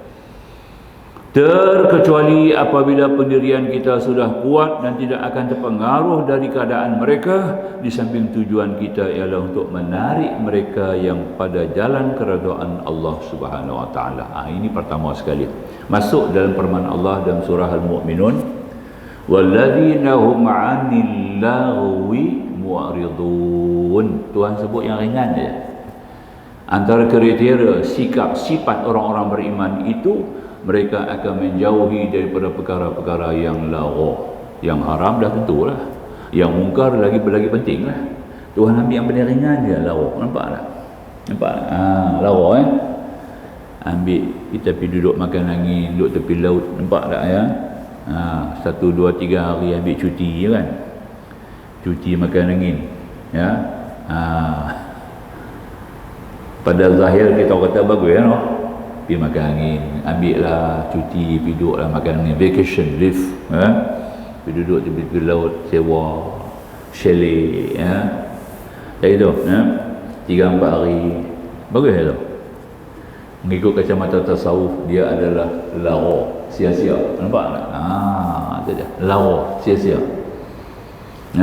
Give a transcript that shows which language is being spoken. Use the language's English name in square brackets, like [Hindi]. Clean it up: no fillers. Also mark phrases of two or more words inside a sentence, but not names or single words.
[Malay] Terkecuali apabila pendirian kita sudah kuat dan tidak akan terpengaruh dari keadaan mereka, di samping tujuan kita ialah untuk menarik mereka yang pada jalan keredaan Allah [Arabic] سبحانه وتعالى. [Malay] Ini pertama sekali. Masuk dalam firman Allah dalam surah Al-Mu'minun, [Arabic] والذين هم عن اللغو معرضون. [Malay] Tuhan sebut yang ringan je. Antara kriteria sikap sifat orang-orang beriman itu, mereka akan menjauhi daripada perkara-perkara yang lagha. Yang haram dah tentulah, yang mungkar lagi penting lah. Tuhan ambil yang paling ringan je, lagha. Nampak tak? Nampak tak? Lagha ambil kita pergi duduk makan angin, duduk tepi laut, nampak tak ya? 1, 2, 3 hari ambil cuti je kan, cuti makan angin ya. Pada zahir kita kata bagus ya, no? Pergi makan angin, ambil lah cuti, pergi duduk lah makan angin, [English] vacation leave ya? [Malay] Pergi duduk tepi laut, sewa chalet ya, kayak itu ya? 3-4 hari, bagus ya tu. Mengikut kacamata tasawuf, dia adalah lagha, sia-sia. Nampak tak? Itu dia, lagha, sia-sia ya?